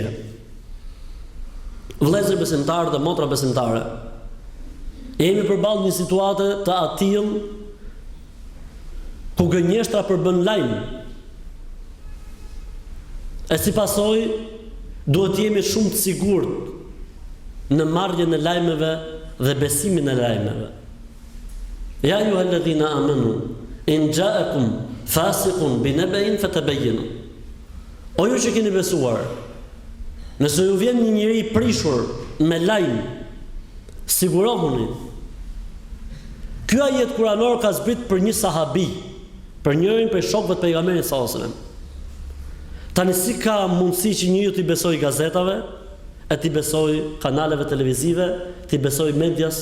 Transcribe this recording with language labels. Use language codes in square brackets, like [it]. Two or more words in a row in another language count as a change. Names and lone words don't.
[sq] Vëllezër besimtarë dhe motra besimtare, jemi përballë një situate të atill ku gënjeshtra përbën lajm. E si pasoj, duhet jemi shumë të sigurt në marrjen e lajmeve dhe besimin e lajmeve. [ar] يا أيها الذين آمنوا إن جاءكم فاسق بنبإ فتبينوا. [sq] O ju që keni besuar, nëse ju vjen një njeri i prishur me lajm, sigurohuni. Ky ajet kuranor ka zbrit për një sahabi, për njërin prej shokëve të pejgamberit [ar] صلى الله عليه وسلم. [sq] Tani si ka mundësi që njëri t'i besoj gazetave, e t'i besoj kanaleve televizive, t'i besoj medias?